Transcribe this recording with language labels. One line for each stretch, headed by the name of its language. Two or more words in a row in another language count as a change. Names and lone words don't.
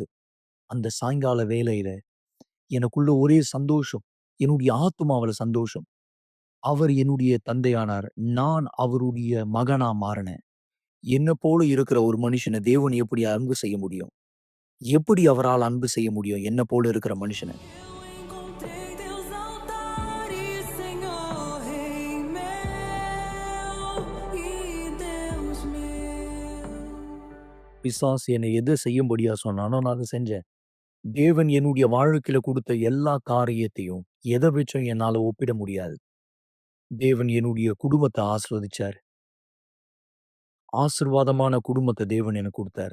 Tamil: அந்த சாயங்கால வேளையில எனக்குள்ள ஒரே சந்தோஷம். என்னுடைய ஆத்துமாவுல சந்தோஷம். அவர் என்னுடைய தந்தையானார். நான் அவருடைய மகனா மாறினேன். என்ன போல இருக்கிற ஒரு மனுஷன தேவன் எப்படி அன்பு செய்ய முடியும்? எப்படி அவரால் அன்பு செய்ய முடியும்? என்ன போல இருக்கிற மனுஷன?
Portuguese: Eu encontrei teus altares, Senhor, Rei meu e Deus meu.
Tamil: பிசாசு என்னை எதை செய்யும்படியா சொன்னானோ நான் அதை செஞ்சேன். தேவன் என்னுடைய வாழ்க்கையில குடுத்த எல்லா காரியத்தையும் எதை வச்சும் என்னால ஒப்பிட முடியாது. தேவன் என்னுடைய குடும்பத்த ஆசீர்வதிச்சார். ஆசீர்வாதமான குடும்பத்த தேவன் எனக்கு குடுத்தார்.